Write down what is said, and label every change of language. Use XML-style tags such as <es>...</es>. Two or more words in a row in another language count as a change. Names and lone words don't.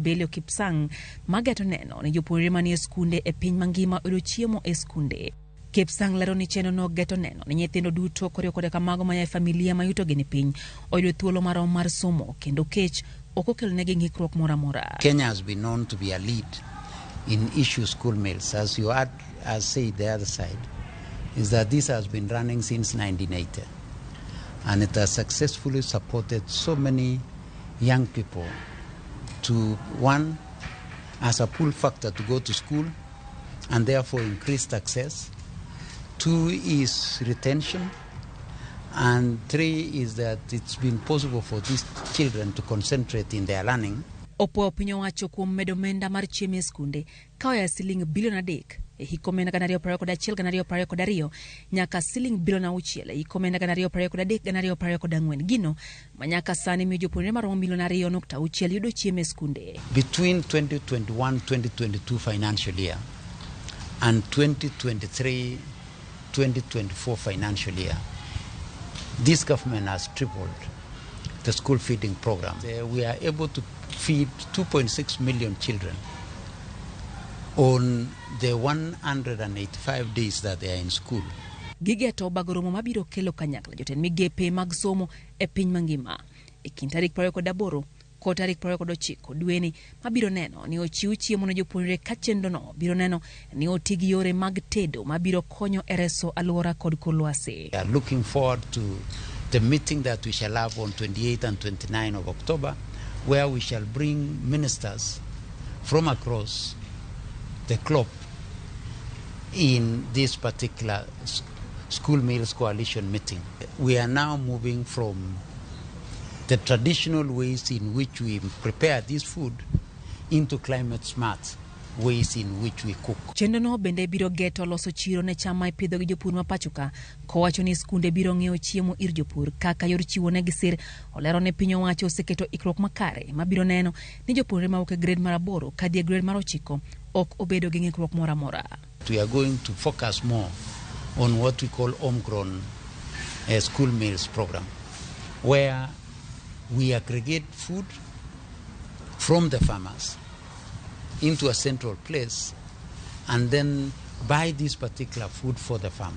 <luo>Belio Kipsang magato neno ni jopuonjre manie skunde e piny mangima oyudo chiemo e skunde. Kipsang lero ni chenro no geto neno ni nyithindo duto koriwo koda kamago maya familia mayuto gi ni piny oyudo thuolo marom mar somo kendo kech ok okelnegi ng'ikruok moro amora.</luo> <en>Kenya has been known to be a lead in issue school meals. As you had said the other side, is that this has been running since 1980. And it has successfully supported so many young people to, one, as a pull factor to go to school and therefore increased access. 2 is retention. And 3 is that it's been possible for these children to concentrate in their learning.</en> <luo>Opo piny owacho kuom medo omenda mar chiemo e skunde ka oya siling bilion 3 e hik omenda 2021-2022 nyaka siling bilion 6 e hik omenda 2023-2024 gino manyaka sani miyo jopuonjre maromo milion 2.6 yudo chiemo e skunde.</luo> <en>Between 2021-2022 financial year and 2023-2024 financial year, this government has tripled the school feeding program. We are able to feed 2.6 million children on the 185 days that they are in school.</en> <luo>Gigeto bagoromo mabiro kelo kanyakla jotend migepe mag somo e piny mangima e kind tarik 28 kod tarik 29 dweni mabiro neno ni ochiw chiemo ne jopuonjre ka chenro no biro neno ni oti gi yore mag tedo mabiro konyo e reso alwora kod kor lwasi.</luo> <en>We are looking forward to the meeting that we shall have on 28 and 29 of October, where we shall bring ministers from across the globe in this particular school meals coalition meeting. We are now moving from the traditional ways in which we prepare this food into climate smart ways in which we cook.</en> <luo>Chenro no bende biro geto loso chiro ne cham ma ipidho gi jopur ma pachoka kowacho ni skunde biro ng'iewo chiemo ir jopur kaka yor chiwo ne gisir. Olero ne piny owacho oseketo ikruok makare mabiro neno ni jopuonjre mawuok e grade mar 8 kadhi e grade mar 9 ok obedo gi ng'ikruok moro amora.</luo> <en>We are going to focus more on what we call homegrown school meals program, where we aggregate food from the farmers into a central place and then buy this particular food for the farmer.</en>